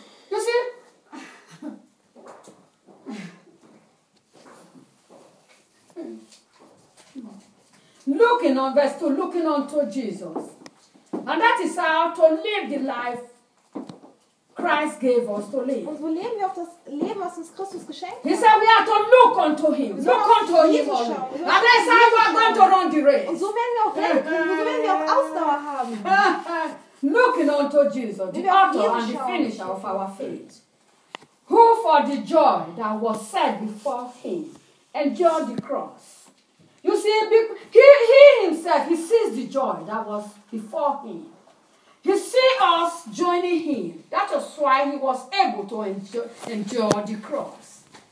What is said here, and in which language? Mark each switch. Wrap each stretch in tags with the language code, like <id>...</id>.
<en>You see? looking unto Jesus. And that is how to live the life Christ gave us to live.</en> <de>Und wo leben wir auf das Leben, was uns Christus geschenkt hat?</de> <en>He said we are to look unto him. Look unto him. And that's how we are going to run the race.</en> <de>Und so werden wir auch rennen, so werden wir auch Ausdauer haben.</de> <en>Looking unto Jesus, the author and the finisher of our faith, who for the joy that was set before him endured the cross. You see, he himself, he sees the joy that was before him. He sees us joining him. That is why he was able to endure the cross.</en>